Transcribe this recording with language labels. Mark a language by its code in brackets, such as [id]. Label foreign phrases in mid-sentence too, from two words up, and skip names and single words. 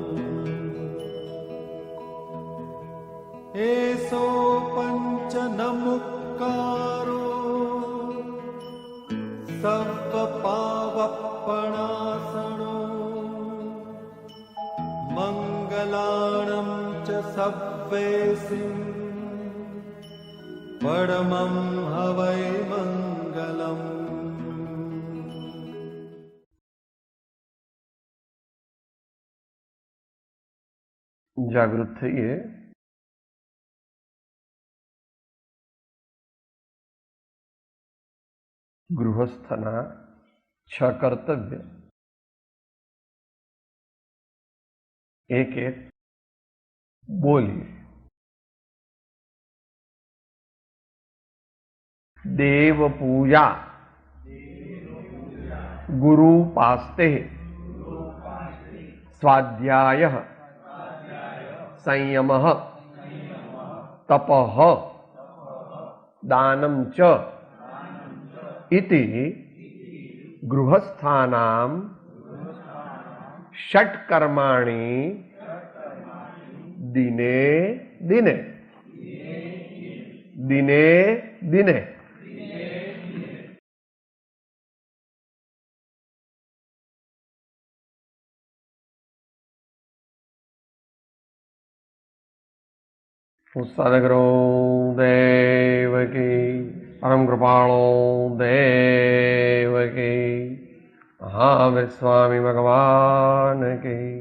[pka] एसो पंच नमुक्कारो सर्वपावपणासनो मंगलाणं च सव्वेसिं परमं हवै मंगलम्। [gu] जागृत થઈએ। ગૃહસ્થના 6 કર્તવ્ય એક એક બોલીએ। [sa] દેવ પૂજા ગુરુપાસ્તે સ્વાધ્યાય સંયમઃ તપઃ દાनं ચ इति गृहस्थानां षट्कर्माणि दिने दिने दिने दिने [hi] सदगुरु देव की परम कृपाणो देव की महावीर स्वामी भगवान की।